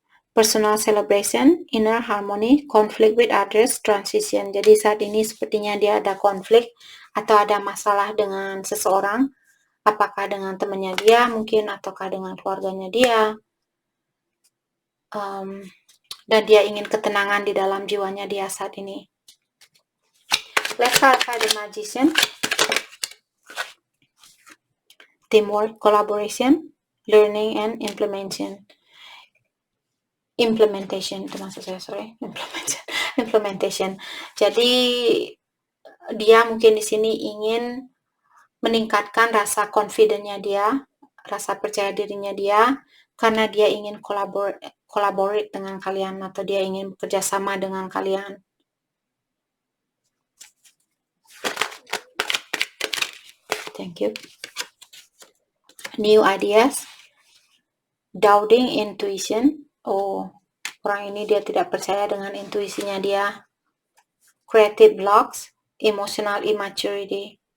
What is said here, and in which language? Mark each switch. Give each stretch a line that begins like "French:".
English: Personal celebration, inner harmony, conflict with others, transition.
Indonesian: Jadi saat ini sepertinya dia ada konflik atau ada masalah dengan seseorang, apakah dengan temannya dia mungkin ataukah dengan keluarganya dia. Dan dia ingin ketenangan di dalam jiwanya dia saat ini.
English: Let's clarify the magician. Teamwork, collaboration, learning, and implementation.
Indonesian: Itu maksud saya, implementation. Jadi dia mungkin di sini ingin meningkatkan rasa confidence-nya dia, rasa percaya dirinya dia, karena dia ingin collaborate dengan kalian atau dia ingin bekerja sama dengan kalian.
English: Thank you. New ideas, doubting intuition.
Indonesian: Oh, orang ini dia tidak percaya dengan intuisinya dia.
English: Creative blocks, emotional immaturity.